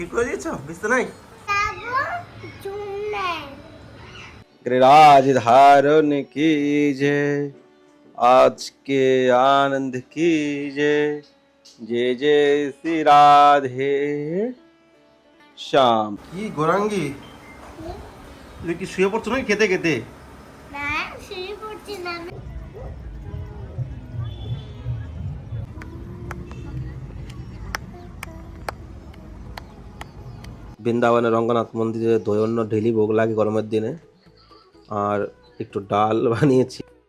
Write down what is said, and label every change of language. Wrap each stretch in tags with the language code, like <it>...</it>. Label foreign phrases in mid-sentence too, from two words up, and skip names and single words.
<bn>ঠিক করে দিয়েছো বিছানায়?</bn> <hi>गिरिराज धारण कीजे आज के आनंद कीजे जय जय श्री राधे श्याम।</hi> <bn>কি গোরাঙ্গি, তুমি কি শুয়ে পড়ছো নাকি খেতে খেতে? না, শুয়ে পড়ছি না আমি। বৃন্দাবনের রঙ্গনাথ মন্দিরে দৈন্য ঢেলি ভোগ লাগে গরমের দিনে, আর একটু ডাল বানিয়েছি।</bn>